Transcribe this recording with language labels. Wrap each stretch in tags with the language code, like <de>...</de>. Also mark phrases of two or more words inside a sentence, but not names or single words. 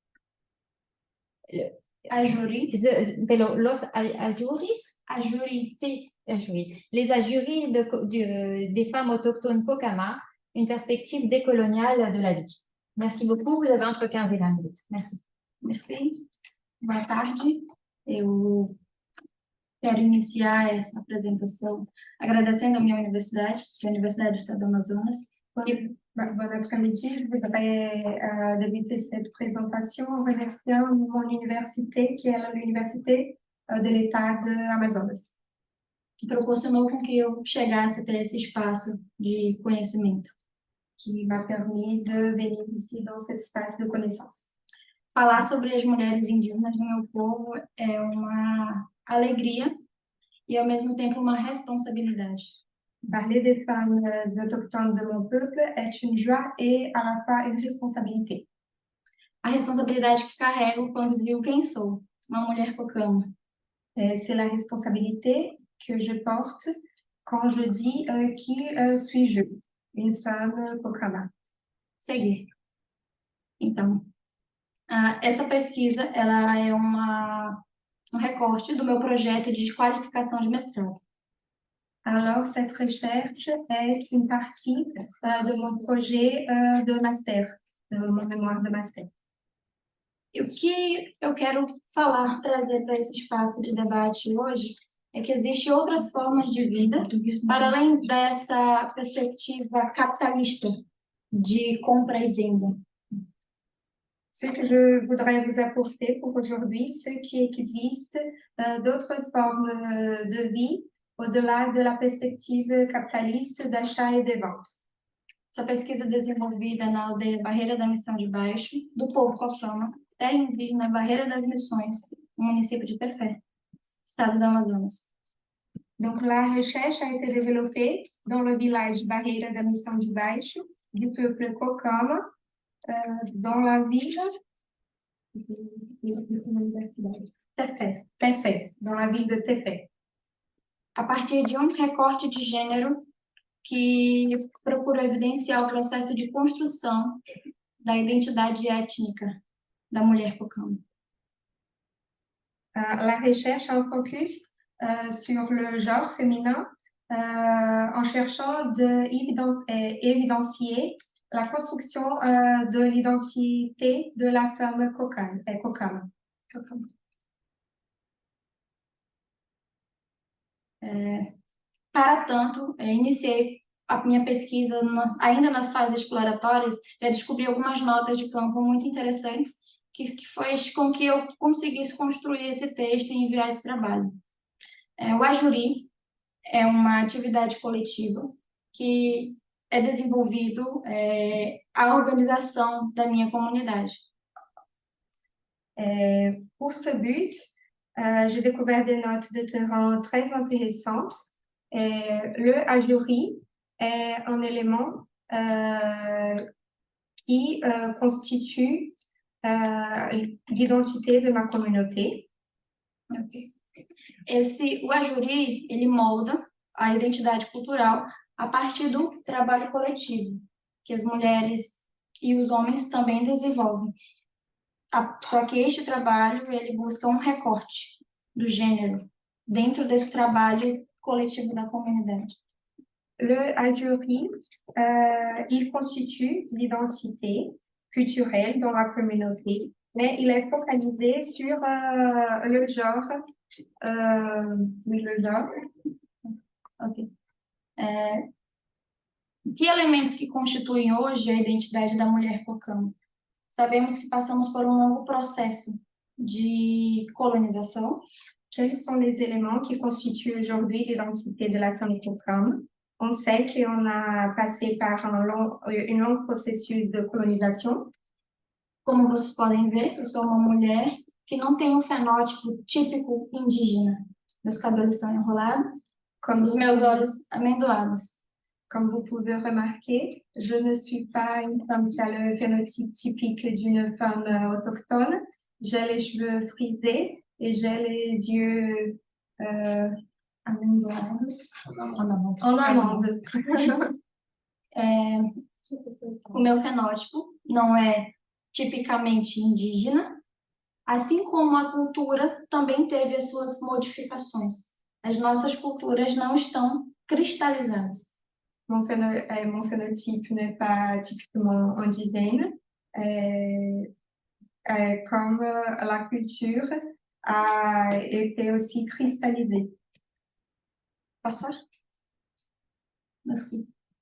<es>Ajuri. Los Ajuris. Ajuri. Si, Ajuri.</es> <fr>Les Ajuris des femmes autochtones Pocama, une perspective décoloniale de la vie. Merci beaucoup, vous avez entre 15 et 20 minutes. Merci. Merci.</fr> <pt>Boa tarde. Eu quero iniciar essa apresentação agradecendo a minha universidade, que é a Universidade do Estado do Amazonas.</pt> <fr>Bon après-midi, je voudrais, débuter cette présentation en remerciant mon université, qui est l'Université de l'État de Amazonas.</fr> <pt>Que proporcionou com que eu chegasse até esse espaço de conhecimento.</pt> <fr>Qui m'a permis de venir ici dans cet espace de connaissance.</fr> <pt>Falar sobre as mulheres indígenas do meu povo é uma alegria e, ao mesmo tempo, uma responsabilidade.</pt> <fr>Parler des femmes autochtones de mon peuple est une joie et à la fois une responsabilité.</fr> <pt>A responsabilidade que carrego quando digo quem sou, uma mulher Pocama.</pt> <fr>C'est la responsabilité que je porte quand je dis qui suis-je, une femme Pocama.</fr> <pt>Seguir. Então, essa pesquisa ela é um recorte do meu projeto de qualificação de mestrado.</pt> <fr>Alors, cette recherche est une partie de mon projet de master, de mon mémoire de master.</fr> <pt>E o que eu quero falar, trazer para esse espaço de debate hoje é que existem outras formas de vida, para além dessa perspectiva capitalista de compra e venda.</pt> <fr>Ce que je voudrais vous apporter pour aujourd'hui, c'est qu'il existe d'autres formes de vie au-delà de la perspective capitaliste d'achat et de vente.</fr> <pt>Essa pesquisa desenvolvida na aldeia Barreira da Missão de Baixo, do povo Cocama, terra indígena Barreira das Missões, no município de Tefé, estado do Amazonas.</pt> <fr>Donc, la recherche a été développée dans le village Barreira da Missão de Baixo, du peuple Cocama, dans la ville Tefé. Tefé, dans la ville de Tefé.</fr> <pt>A partir de recorte de gênero que procura evidenciar o processo de construção da identidade étnica da mulher Cocama.</pt> <fr>La recherche a un focus sur le genre féminin en cherchant d'évidencier la construction de l'identité de la femme Cocama.</fr> <pt>Para tanto, iniciei a minha pesquisa ainda na fase exploratória, já descobri algumas notas de campo muito interessantes que fez com que eu conseguisse construir esse texto e enviar esse trabalho. O Ajuri é uma atividade coletiva que é desenvolvido a organização da minha comunidade.</pt> <fr>Pour ce but, j'ai découvert des notes de terrain très intéressantes. Le Ajuri est un élément qui constitue l'identité de ma communauté. Okay.</fr> <pt>O Ajuri, ele molda a identidade cultural a partir do trabalho coletivo, que as mulheres e os homens também desenvolvem. Só que este trabalho, ele busca recorte do gênero dentro desse trabalho coletivo da comunidade.</pt> <fr>Le Ajuri, il constitue l'identité culturelle dans la communauté, mais il est focalisé sur le genre. Okay.</fr> <pt>Que elementos que constituem hoje a identidade da mulher Cocama? Sabemos que passamos por longo processo de colonização.</pt> <fr>Quels sont les éléments qui constituent aujourd'hui l'identité de la femme Cocama? On sait qu'on a passé par un long processus de colonisation.</fr> <pt>Como vocês podem ver, eu sou uma mulher que não tem fenótipo típico indígena. Meus cabelos são enrolados, como os meus olhos amendoados.</pt> <fr>Comme vous pouvez remarquer, je ne suis pas une femme qui a le phénotype typique d'une femme autochtone. J'ai les cheveux frisés et j'ai les yeux amendoados. En amande.</fr> <pt>O meu fenótipo não é tipicamente indígena, assim como a cultura também teve as suas modificações. As nossas culturas não estão cristalizadas.</pt> <fr>Mon phénotype n'est pas typiquement indigène, comme la culture a été aussi cristallisée. Passar? Merci.</fr>